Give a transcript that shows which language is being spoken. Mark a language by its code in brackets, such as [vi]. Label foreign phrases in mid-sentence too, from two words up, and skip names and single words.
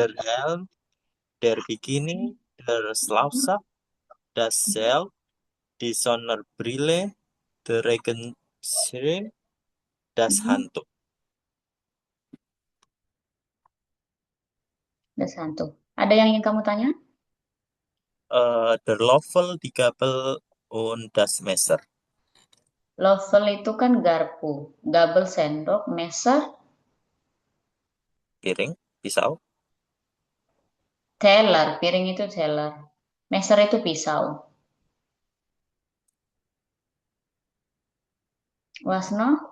[de] der Helm, der Bikini, der Mhm. Schlafsack, das Seil, die Sonnenbrille, der Regenschirm, das Mhm. Handtuch. Das Handtuch. [id] Ada yang ingin kamu tanya? [de] Der Löffel, die Gabel, und das Messer. [id] Lovel itu kan garpu. Gabel sendok, meser, Piring, pisau. teller. Piring itu teller. Meser itu pisau. Wasno,